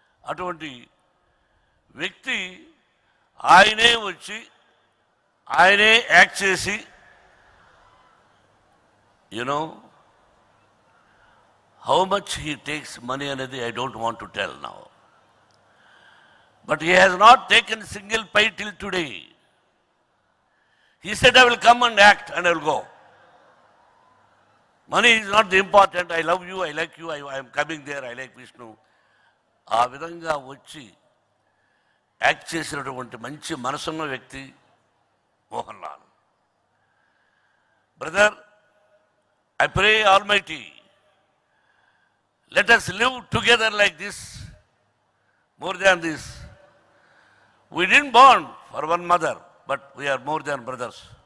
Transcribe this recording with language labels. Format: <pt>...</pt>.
<te>అటువంటి వ్యక్తి ఆయనే వచ్చి ఆయనే యాక్ట్ చేసి,</te> <en>you know how much he takes money</en> <te>అనేది</te> <en>I don't want to tell now, but he has not taken single pie till today. He said, I will come and act and I will go. Money is not the important. I love you, I like you, I am coming there, I like Vishnu.</en> <te>ఆ విధంగా వచ్చి act చేసినటువంటి మంచి మనసున్న వ్యక్తి Mohan Lal.</te> <en>Brother, I pray Almighty, let us live together like this, more than this. We didn't born for one mother, but we are more than brothers.</en>